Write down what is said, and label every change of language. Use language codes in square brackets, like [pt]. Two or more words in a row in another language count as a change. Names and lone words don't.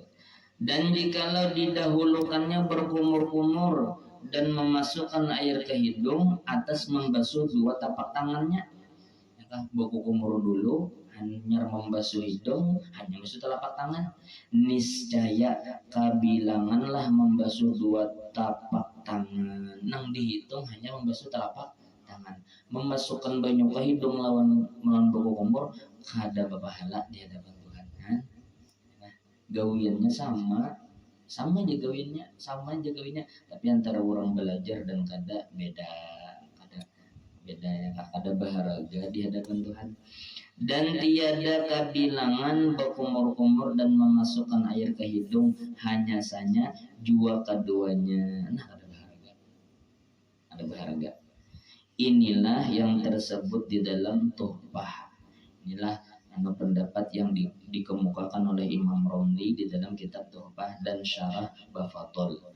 [ms] Dan jikalau didahulukannya berkumur-kumur dan memasukkan air ke hidung atas membasuh dua tapak tangannya, [bjn] baku kumur dulu hanya membasuh hidung, hanya membasuh telapak tangan, [ms] niscaya kabilanganlah membasuh dua tapak tangan, [bjn] nang dihitung hanya membasuh telapak tangan. Memasukkan banyu ke hidung lawan baku kumur kada bapahala di hadapan Tuhan. Nah, gawiannya sama aja gawiannya, tapi antara orang belajar dan kada beda ya, kada baharaga di hadapan Tuhan. [ms] Dan tiada kabilangan berkumur-kumur dan memasukkan air ke hidung, hanya saja jua keduanya. [bjn] Nah, ada baharaga. [ms] Inilah yang tersebut di dalam Tuhfah. [id] Inilah pendapat yang dikemukakan oleh Imam Romli di dalam kitab Tuhfah dan Syarah Bafatul.